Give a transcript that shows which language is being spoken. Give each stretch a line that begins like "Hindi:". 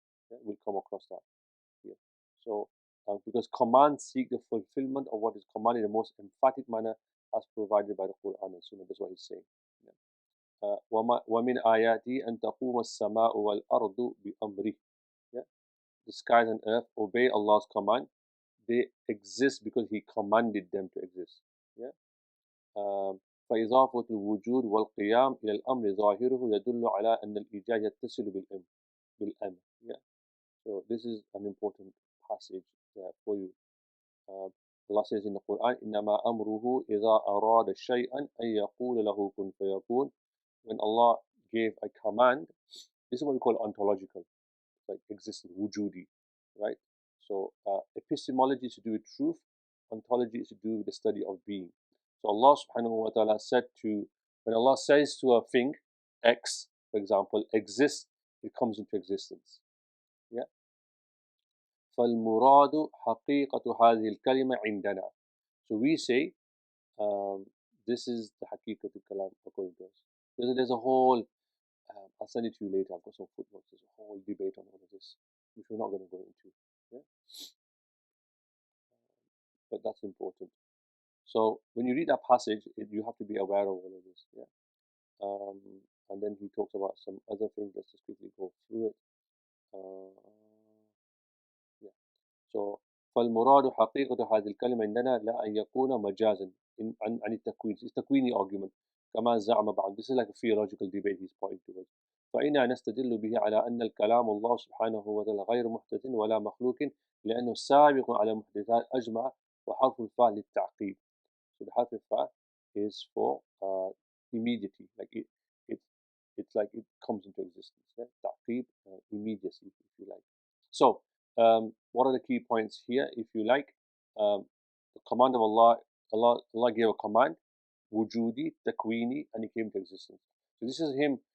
English: Yeah, we'll come across that here. So because commands seek the fulfillment of what is commanded in the most emphatic manner as provided by the Quran and Sunnah. That's what he's saying. Yeah.
Arabic: وَمِنْ آيَاتِهِ أَن تَقُومَ السَّمَاءُ وَالْأَرْضُ بِأَمْرِهِ. Yeah.
English: The skies and earth obey Allah's command. They exist because He commanded them to exist. Yeah.
Arabic: فإضافة الوجود والقيام إلى الأمر ظاهره يدل على أن الإيجاد يتصل بالأمر.
English: Yeah. So this is an important passage for you. Allah says in the Quran,
Arabic: إنما أمره إذا أراد شيئا أن يقول له كن فيكون.
English: When Allah gave a command, this is what we call ontological, like existence, wujudi, right? So epistemology is to do with truth, ontology is to do with the study of being. So Allah subhanahu wa ta'ala said to, when Allah says to a thing, X, for example, exists, it comes into existence. Yeah.
Arabic: فَالْمُرَادُ حَقِيقَةُ هَذِهِ الْكَلِمَةِ عِنْدَنَا.
English: So we say, this is the haqiqat al-kalam according to us. There's a whole, I'll send it to you later, I've got some footnotes, there's a whole debate on all of this, which we're not going to go into. Yeah? But that's important. So when you read that passage, you have to be aware of all of this. Yeah? And then he talks about some other things. Let's just quickly go through it. Yeah.
Arabic: So فالمراد حقيقة هذه الكلمة عندنا لا أن يكون مجازا عن التكوين. It's تكويني argument كما زعم بعض.
English: This is like a theological debate he's pointing towards.
Arabic: فإننا نستدل به على أن الكلام الله سبحانه وتعالى غير محدث ولا مخلوق لأنه سابق على محدثات أجمع وحرف الفاء للتعقيب.
English: So the حرف الفاء is for immediately, like it's like it comes into existence. Yeah? تعقيب, immediacy, if you like. So what are the key points here? If you like, the command of Allah gave a command, wujudi, takwini, and it came to existence. So this is him.